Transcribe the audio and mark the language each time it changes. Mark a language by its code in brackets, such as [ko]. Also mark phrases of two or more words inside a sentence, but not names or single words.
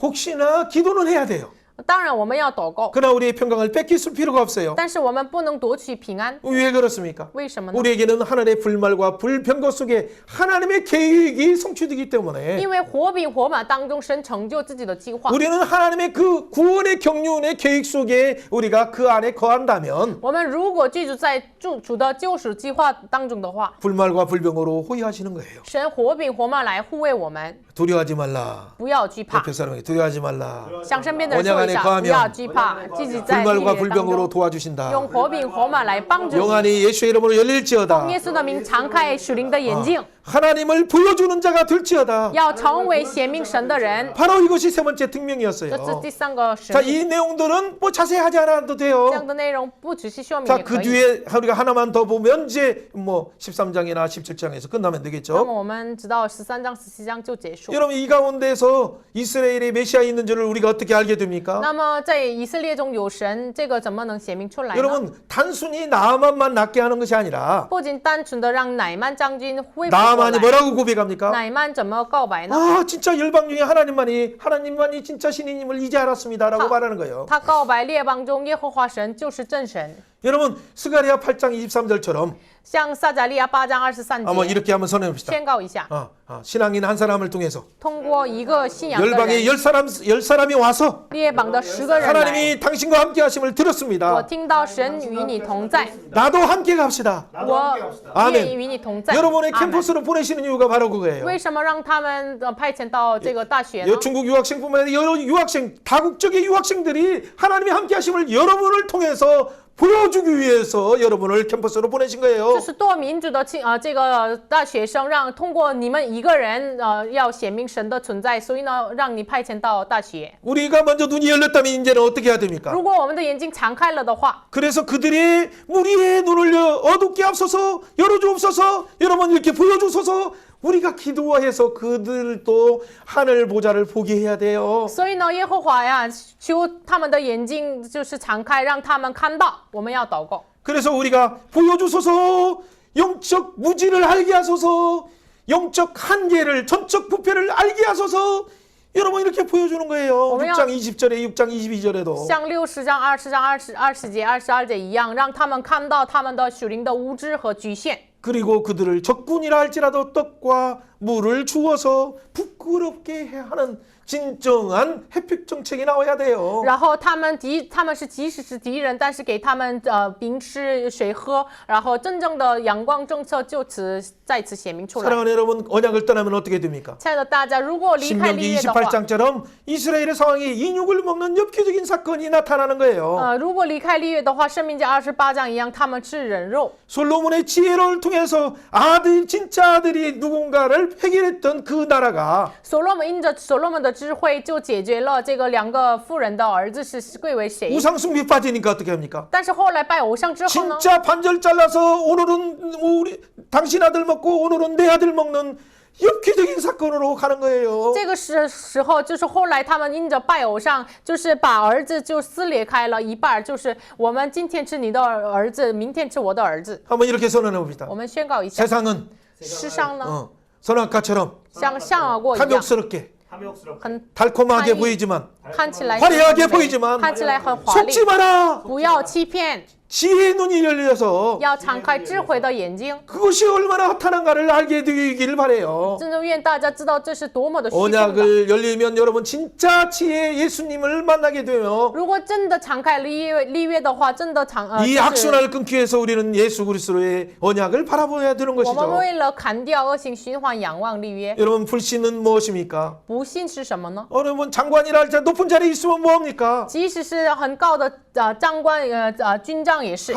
[ko] 혹시나 기도는 해야 돼요. [zh] 当然，我们要祷告， [ko] 그러나 우리의 평강을 뺏길 필요가 없어요. [zh] 但是我们不能夺取平安。 [ko] 왜 그렇습니까? [zh] 为什么呢？ [ko] 우리에게는 하늘의 불말과 불병거 속에 하나님의 계획이 성취되기 때문에 [zh] 因为火饼火马当中，神成就自己的计划。 [ko] 우리는 하나님의 그 구원의 경륜의 계획 속에 우리가 그 안에 거한다면 [zh] 我们如果居住在主的救赎计划当中的话， [ko] 불말과 불병으로 호위하시는 거예요. [zh] 神火饼火马来护卫我们， [ko] 두려워하지 말라. [zh] 不要惧怕。 [ko] 옆에 사람에게 두려워하지 말라. [zh] 向身边的人说一下，不要惧怕，自己在历 [ko] 불말과 [zh] 练当 [ko] 불병으로 [zh] 中 [ko] 도와주신다. [zh] 用火饼火马来帮助你。 [ko] 영안이 예수의 이름으로 열릴지어다. [zh] 耶稣的名敞开属灵的眼睛， [ko] 하나님을 보여주는 자가 될지어다. [zh] 要成为显明神的人。 [ko] 바로 이것이 세 번째 [zh] 这是 [ko] 특명이었어요. [zh] 第三个使 [ko] 자, [zh] 命。 [ko] 이 내용들은 뭐 자세히 하지 않아도 [zh] 这 [ko] 돼요. [zh] 样的内容不仔细说明 [ko] 자, [zh] 也 [ko] 그 [zh] 可以。 [ko] 뒤에 우리가 하나만 더 보면 이제 뭐 13장이나 17장에서 끝나면 [zh] 那 [ko] 되겠죠. [zh] 么我们直到13章、17章就结束。 [ko] 여러분 이 가운데서 이스라엘의 메시아 있는 줄을 우리가 어떻게 알게 됩니까? [zh] 那么在以色列中有神，这个怎么能显明出来呢？ [ko] 여러분 단순히 나만만 낫게 하는 것이 아니라 [zh] 不仅单纯的让乃曼将军恢复过 [ko] 나만이 [zh] 来， [ko] 뭐라고 고백합니까? [zh] 乃曼怎么告白呢？ [ko] 아 진짜 열방 중에 하나님만이 진짜 신이님을 이제 알았습니다라고 말하는 거예요. [zh] 他告白列邦中耶和华神就是真神。 [ko] 여러분 스가랴 8장 23절처럼 [zh] 像撒迦利亚8章23 [ko] 한번 [zh] 节 [ko] 이렇게 한번 선언해봅시다. [zh] 宣告一下， [ko] 신앙인 한 사람을 통해서 [zh] 通过一个信仰的 [ko] 열방의 [zh] 人， [ko] 열 사람이 와서 [zh] 列邦的10个人来， [ko] 하나님이 당신과 함께 하심을 [zh] 我 [ko] 들었습니다. [zh] 听到神与你同在， [ko] 나도 함께 갑시다. [zh] 我 [ko] 아멘 [zh] 愿意与你同在。 [ko] 여러분의 [zh] 阿门 [ko] 캠퍼스로 보내시는 이유가 바로 그거예요. [zh] 为什么让他们派遣到这个大学呢？ [ko] 중국 유학생뿐만 아니라 여러 유학생, 다국적인 유학생들이 하나님의 함께 하심을 여러분을 통해서 보여주기 위해서 여러분을 캠퍼스로 보내신 거예요. [zh] 就是多民主的这个大学生，让通过你们一个人要显明神的存在，所以呢，让你派遣到大学。 [ko] 우리가 먼저 눈이 열렸다면 이제는 어떻게 해야 됩니까? [zh] 如果我们的眼睛敞开了的话， [ko] 그래서 그들의 무리의 눈을 어둡게 앞서서 열어주옵소서. 여러분 이렇게 보여주소서. 우리가 기도해서 그들도 하늘 보좌를 보게 해야 돼요. [zh] 所以呢，耶和华呀，求他们的眼睛就是敞开，让他们看到。我们要祷告。 [ko] 그래서 우리가 보여주소서. 영적 무지를 알게 하소서. 영적 한계를 전적 부패를 알게 하소서. 여러분 이렇게 보여주는 거예요. 6장 20절에 6장 22절에도 [zh] 像60章、20章、20节、22节一样，让他们看到他们的属灵的无知和局限。 [ko] 그리고 그들을 적군이라 할지라도 떡과 물을 주어서 부끄럽게 하는 진정한 혜택 정책이 나와야 돼요. [zh] 然后他们是即使是敌人，但是给他们饼吃水喝，然后真正的阳光政策就再次显明出来。 [ko] 사랑하는 여러분, 언약을 떠나면 어떻게 됩니까? [zh] 亲爱的大家，如果离开立 [ko] 신명기 [zh] 约的话， [ko] 28장처럼 이스라엘의 상황이 인육을 먹는 엽기적인 사건이 나타나는 거예요. [zh] 如果离开立约的话，申命记28章一样，他们吃人肉。 [ko] 솔로몬의 지혜를 통해서 진짜 아들이 누군가를 해결했던 그 나라가 [zh] 所罗门因着所罗门的智慧，就解决了这个2个妇人的儿子是归为谁。 [ko] 우상숭배 빠지니까 어떻게 합니까? [zh] 但是后来拜偶像之后呢？ [ko] 진짜 반절 잘라서 오늘은 당신 아들 먹고 오늘은 내 아들 먹는 엽기적인 사건으로 가는 거예요. [zh] 这个时候，就是后来他们因着拜偶像，就是把儿子就撕裂开了一半，就是我们今天吃你的儿子，明天吃我的儿子。 [ko] 한번 이렇게 선언해 봅시다. [zh] 我们宣告一下， [ko] 세상은 [zh] 世上呢， [ko] 선악과처럼 [zh] 像象耳过一样， [ko] 탐욕스럽게 [zh] 很 [ko] 달콤하게 탐이- 보이지만 [zh] 看起来 [ko] 화려하게 [zh] 美 [ko] 보이지만 [zh] 看起来很华丽， [ko] 속지 마라. [zh] 不要欺骗， [ko] 지혜의 눈이 열려서 [zh] 要敞开智慧的眼睛。 [ko] 그것이 얼마나 핫한가를 알게 되기를 바래요. [zh] 真的愿大家知道这是多么的虚空的。 [ko] 언약을 열리면 여러분 진짜 지혜 예수님을 만나게 되며 [zh] 如果真的敞开立约的话，真的 [ko] 이 [zh] 就是 [ko] 악순환을 끊기 위해서 우리는 예수 그리스도의 언약을 바라보아야 되는 [zh] 我们 [ko] 것이죠. [zh] 为了砍掉恶性循环，仰望立约。 [ko] 여러분 불신은 무엇입니까? [zh] 不信是什么呢？ [ko] 여러분 장관이라 할지라도 높은 자리에 있으면 뭐합니까? [zh] 即使是很高的长官军长也是。